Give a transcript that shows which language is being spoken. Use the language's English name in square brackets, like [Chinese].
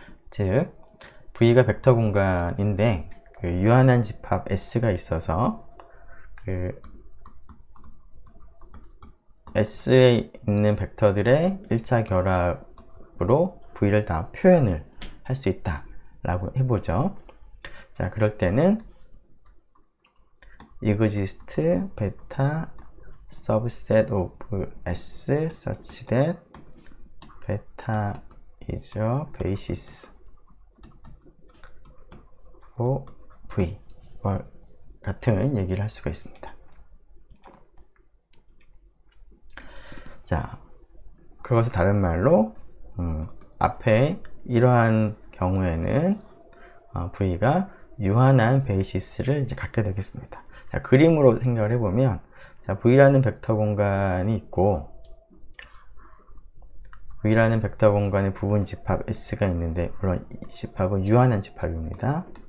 [Korean] 즉 V가 벡터 공간인데 그 유한한 집합 S가 있어서 그 S에 있는 벡터들의 1차 결합으로 V를 다 표현을 할 수 있다 라고 해보죠. 자, 그럴 때는 [English] exist beta subset of S such that beta is a basis for V [Korean] 같은 얘기를 할 수가 있습니다. 자, 그것은 다른 말로 앞에 이러한 경우에는 V가 유한한 베이시스를 이제 갖게 되겠습니다. 자, 그림으로 생각을 해보면 자, V라는 벡터 공간이 있고 V라는 벡터 공간의 부분 집합 S가 있는데 물론 이 집합은 유한한 집합입니다.